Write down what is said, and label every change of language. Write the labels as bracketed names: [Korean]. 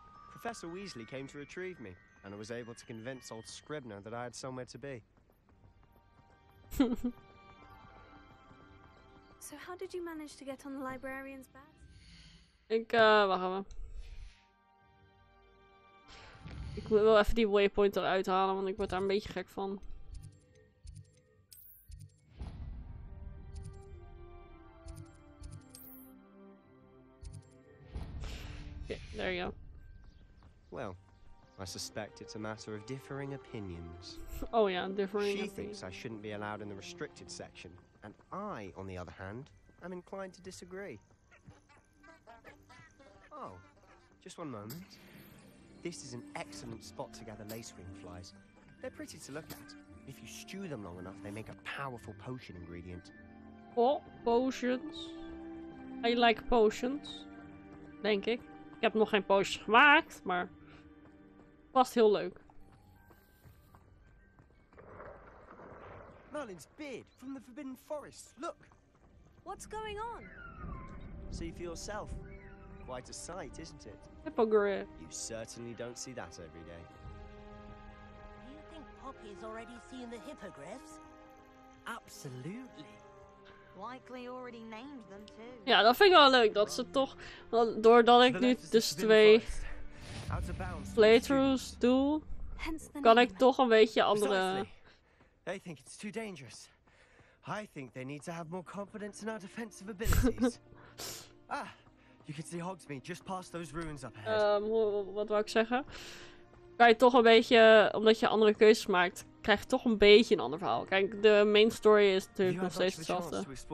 [English] Professor Weasley came to retrieve me, and I was able to convince old Scribner that I had somewhere to be. So how did you manage to get on the librarian's badge? [Dutch] Wacht even. Ik wil wel even die waypoint eruit halen, want ik word daar een beetje gek van. [English] Okay, there you go. Well, I suspect it's a matter of differing opinions. Oh yeah, differing She opinions. thinks I shouldn't be allowed in the restricted section, and I, on the other hand, am inclined to disagree. Oh, just one moment. This is an excellent spot to gather lacewing flies. They're pretty to look at. If you stew them long enough, they make a powerful potion ingredient. Oh, potions. I like potions. [Dutch] Denk ik. Ik heb nog geen potions gemaakt, maar past heel leuk. [English] Merlin's beard from the Forbidden Forest. Look. What's going on? See for yourself. Quite a sight, isn't it? Hippogriff. You certainly don't see that every day. Do you think Poppy's already seen the hippogriffs? Absolutely. Likely already named them too. [Dutch] Ja, dat vind ik wel leuk. Dat ze toch, doordat ik nu dus 2 playthroughs doe, kan ik toch een beetje andere... [English] They think it's too dangerous. I think they need to have more confidence in our defensive abilities. You can see Hogsmeade just past those ruins up ahead. [Dutch] Wat wou ik zeggen? Kan je toch een beetje, omdat je andere keuzes maakt, krijg je toch een beetje een ander verhaal. Kijk, de main story is natuurlijk nog steeds hetzelfde.